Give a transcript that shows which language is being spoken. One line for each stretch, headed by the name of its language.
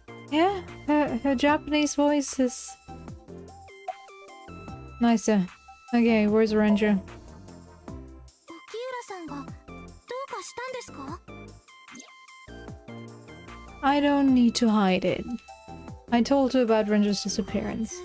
English: Yeah, her Japanese voice is nicer. Okay, where's Ranger?
Japanese: 沖浦さんがどうかしたんですか？
English: I don't need to hide it. I told her about Ranger's disappearance.